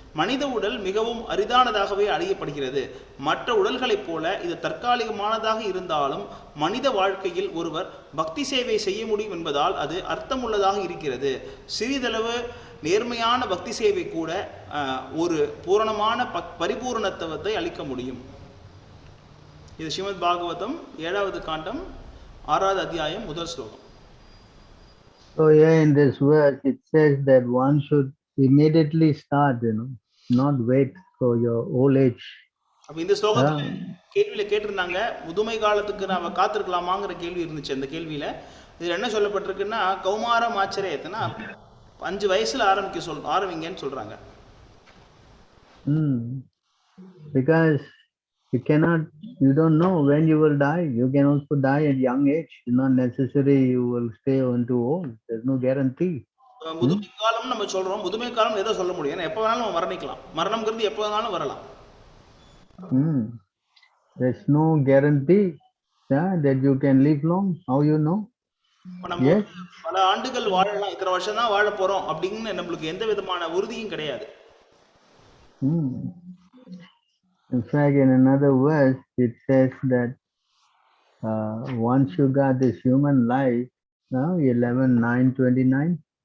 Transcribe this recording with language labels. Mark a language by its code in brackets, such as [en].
[ta] மனித உடல் மிகவும் அரிதானதாகவே அறியப்படுகிறது. மற்ற உடல்களைப் போல இது தற்காலிகமானதாக இருந்தாலும் மனித வாழ்க்கையில் ஒருவர் பக்தி சேவை செய்ய முடியும் என்பதால் அது அர்த்தமுள்ளதாக இருக்கிறது. சிறிதளவு நேர்மையான பக்தி சேவை கூட ஒரு பூரணமான பரிபூர்ணத்துவத்தை அளிக்க முடியும். இது ஸ்ரீமத் பாகவதம் 7வது காண்டம் 6வது அத்தியாயம் முதல் ஸ்லோகம். [en] So here in this verse it says that one should immediately start, not wait for your old age. [ta] அப்ப இந்த ஸ்லோகத்துல கேள்வியில கேட்டிருந்தாங்க, முதுமை காலத்துக்கு நாம காத்திருக்கலாமாங்கிற கேள்வி இருந்துச்சு. அந்த கேள்வியில இது என்ன சொல்லப்பட்டிருக்குன்னா, கௌமாரம் ஆச்சரியத்துனா 5 வயசுல ஆரம்பிங்கன்னு சொல்றாங்க. [en] Because you don't know when you will die. You can also die at young age. It's not necessary you will stay until old. There's no guarantee. [ta] முதுமை காலம் நம்ம சொல்றோம், முதுமை காலம் ஏதோ சொல்ல முடியும், எப்ப வேணாலும் நம்ம மரணிக்கலாம். மரணம்ங்கிறது எப்ப வேணாலும் வரலாம். [en] There's no guarantee that you can live long. How you know? Yes. [ta] பல ஆண்டுகள் வாழலாம், இத்தனை வருஷம் தான் வாழ போறோம் அப்படின்னு நம்மளுக்கு எந்த விதமான உறுதியும் கிடையாது. [en] In fact, in another verse, it says that once you got this human life, 11:9:29.